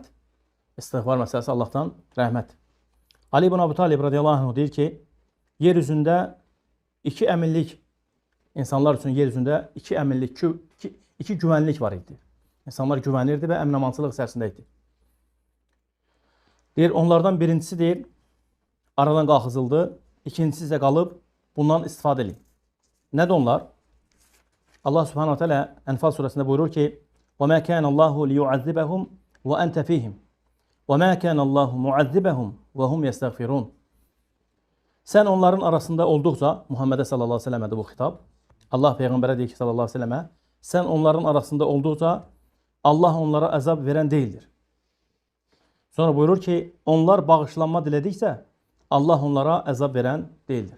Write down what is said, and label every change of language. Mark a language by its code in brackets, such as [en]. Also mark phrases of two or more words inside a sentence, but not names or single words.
[az] İstiğfar məsələsi Allahdan rəhmət. Ali ibn Abi Talib [ar] رضي الله عنه [az] deyir ki, yer üzündə iki əminlik, insanlar üçün yer üzündə iki əminlik, iki güvənlik var idi. İnsanlar güvənirdi və əmin-amansılıq içərisində idi. Deyir, onlardan birincisi deyir, aradan qalxızıldı, ikincisi isə qalıb, bundan istifadə edin. Nədir onlar? Allah [ar] سبحانه تعالى [az] Enfal surəsində buyurur ki, [ar] وَمَا كَانَ اللّٰهُ لِيُعَذِّبَهُمْ وَأَنْتَ فِيهِمْ وَمَا كَانَ اللّٰهُ مُعَذِّبَهُمْ وَهُمْ يَسْتَغْفِرُونَ. [az] Sən onların arasında olduqca, Muhammedə [ar] صلى الله عليه وسلم'ədir [az] bu xitab, Allah Peyğəmbərə deyir ki, [ar] صلى الله عليه وسلم'ə, [az] sən onların arasında olduqca Allah onlara əzab verən deyildir. Sonra buyurur ki, onlar bağışlanma dilədiksə, Allah onlara əzab verən deyildir.